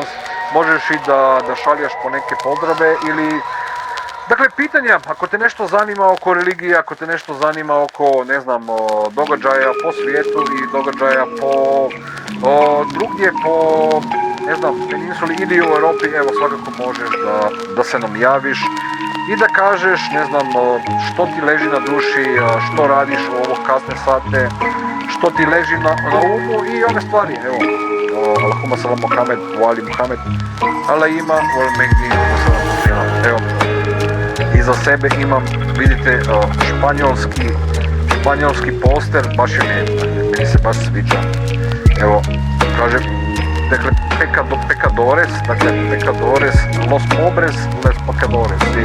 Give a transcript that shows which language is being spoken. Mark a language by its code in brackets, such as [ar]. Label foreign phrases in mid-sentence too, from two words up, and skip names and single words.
[bs] Možeš i da šaljaš po neke pozdrave ili, dakle, pitanja, ako te nešto zanima oko religije, ako te nešto zanima oko, ne znam, događaja po svijetu i događaja drugdje po, ne znam, peninsuli ili u Europi, evo, svakako možeš da se nam javiš i da kažeš, ne znam, što ti leži na duši, što radiš u ovo kasne sate, što ti leži na umu i ove stvari, evo. [ar] اللهم سلام محمد، وآل محمد، اللهم، والمهدي, [bs] evo, iza sebe imam, vidite, španjolski poster, baš je meni se baš sviđa, evo, kaže, dakle, [es] pecadores, los pobres, les pecadores,